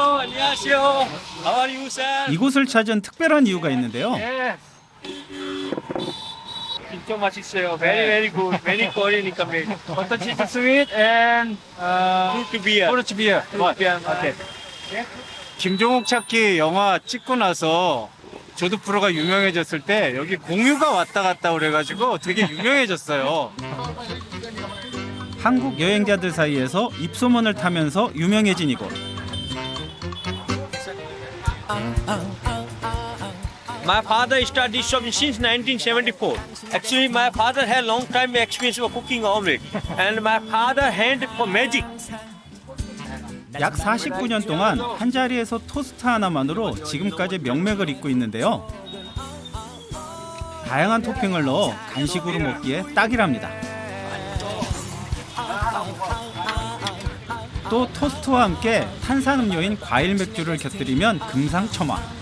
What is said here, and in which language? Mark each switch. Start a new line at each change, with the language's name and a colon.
Korean: 안녕하세요.
English: How are you, sir?
Korean: 이곳을 찾은 특별한 이유가 있는데요. 예. 엄청 맛있어요.
English: Very good. Very Korean made. Potato chip sweet and Fruit beer. fruit beer. Fruit beer.
Korean: 오케이. 김종욱 찾기 영화 찍고 나서 조드프로가 유명해졌을 때 여기 공유가 왔다 갔다 그래가지고 되게 유명해졌어요. 한국 여행자들 사이에서 입소문을 타면서 유명해진 이곳.
English: My father started this shop since 1974. Actually, my father had long time experience of cooking omelette, and my father hand for magic.
Korean: 약 49년 동안 한 자리에서 토스트 하나만으로 지금까지 명맥을 잇고 있는데요. 다양한 토핑을 넣어 간식으로 먹기에 딱이랍니다. 또 토스트와 함께 탄산음료인 과일 맥주를 곁들이면 금상첨화.